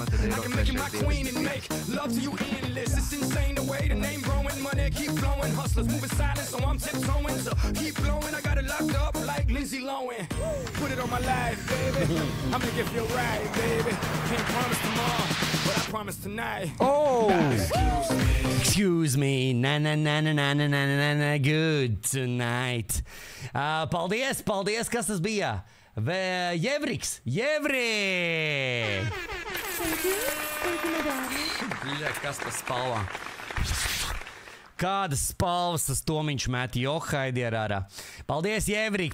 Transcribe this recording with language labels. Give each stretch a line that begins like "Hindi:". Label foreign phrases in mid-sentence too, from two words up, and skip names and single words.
English: I can make you my queen and make love to you endless. It's insane the way the name growing, money keep flowing. Hustlers moving silent, so I'm tiptoeing. So keep blowing, I got it locked up like Lindsay Lohan. Put it on my life, baby. I'm gonna give you a ride, baby. Can't promise tomorrow, but I promise tonight. Oh! Excuse me. Na na na na na na na na na. Good tonight.
Latvian: Paldies, paldies, kas tas bija? Jevriks! Jevri! Bļa, kas pa spalvām? Kādas spalvas tas Tomiņš met? Johaidi ar ārā. Paldies, Jevrik!